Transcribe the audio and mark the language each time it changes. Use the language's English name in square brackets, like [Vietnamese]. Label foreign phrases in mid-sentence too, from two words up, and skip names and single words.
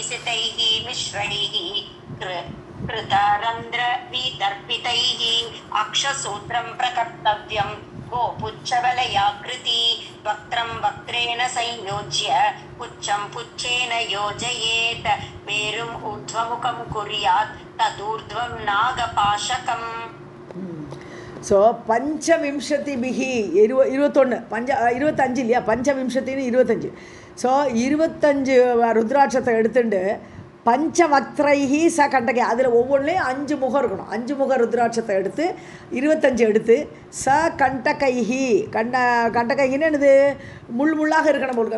[Sanskrit] सितैः मिश्रैः कृतारन्ध्र विदर्पितैः अक्षसूत्रं प्रकर्तव्यं गोपुच्छवलयाकृति वक्त्रं वक्त्रेण संयोज्य पुच्छं पुच्छेन योजयेत् मेरुम् ऊर्ध्वमुखं कुर्यात् तदूर्ध्वं नागपाशकम्. [Tamil] ஸோ பஞ்சவிம்சதிபிகி 21 25 இல்லையா, பஞ்சவிம்சத்தின்னு 25. ஸோ 25 ருத்ராட்சத்தை எடுத்துட்டு [Sanskrit] पञ्चवक्त्रैः च कण्टकैः, [Tamil] அதில் ஒவ்வொன்றுலேயும் 5 முகம் இருக்கணும். 5 முக ருத்ராட்சத்தை எடுத்து 25 எடுத்து [Sanskrit] च कण्टकैः [Tamil] கண்டகைன்னு என்னது, முள்ளாக இருக்கணும் போலுக்கு.